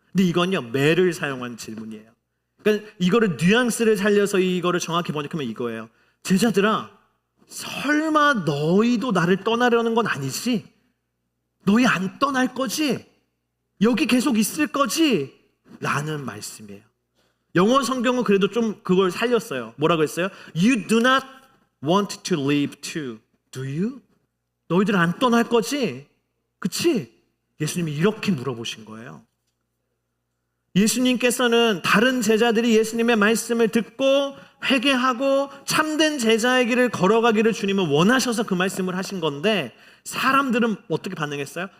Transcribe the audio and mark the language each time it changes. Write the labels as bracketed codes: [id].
[ko] 근데 이건요, 매를 사용한 질문이에요. 그러니까 이거를 뉘앙스를 살려서 이거를 정확히 번역하면 이거예요. 제자들아, 설마 너희도 나를 떠나려는 건 아니지? 너희 안 떠날 거지? 여기 계속 있을 거지? 라는 말씀이에요. 영어 성경은 그래도 좀 그걸 살렸어요. 뭐라고 했어요? [en] You do not want to leave too. Do you? [ko] 너희들 안 떠날 거지? 그치? 예수님이 이렇게 물어보신 거예요. 예수님께서는 다른 제자들이 예수님의 말씀을 듣고 회개하고 참된 제자의 길을 걸어가기를 주님은 원하셔서 그 말씀을 하신 건데, 사람들은 어떻게 반응했어요?